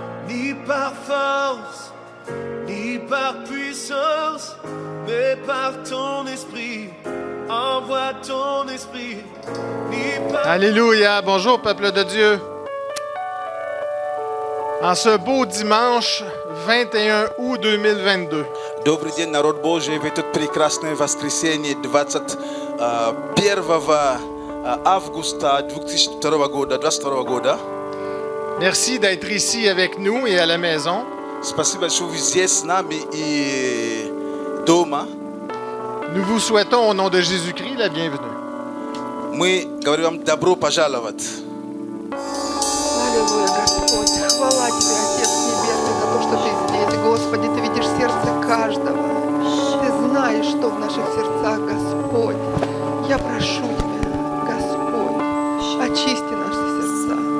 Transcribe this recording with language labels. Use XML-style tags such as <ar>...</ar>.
<fr>ni par force, ni par puissance, mais par ton esprit. Envoie ton esprit, ni par... Alléluia, bonjour peuple de Dieu. En ce beau dimanche 21 août 2022,</fr> <ru>Добрый день, народ Божий, в это прекрасное воскресенье 21 августа 2022 года.</ru> <fr>merci d'être ici avec nous et à la maison.</fr> <ru>Спасибо, что вы здесь с нами и дома.</ru> <fr>Nous vous souhaitons au nom de Jésus-Christ la bienvenue.</fr> <ru>Мы говорим вам добро пожаловать. Аллилуйя, Господь. Хвала Тебе, Отец Небесный, за то, что Ты здесь. Господи, Ты видишь сердце каждого. Ты знаешь, что в наших сердцах, Господь. Я прошу Тебя, Господь, очисти наши сердца.</ru>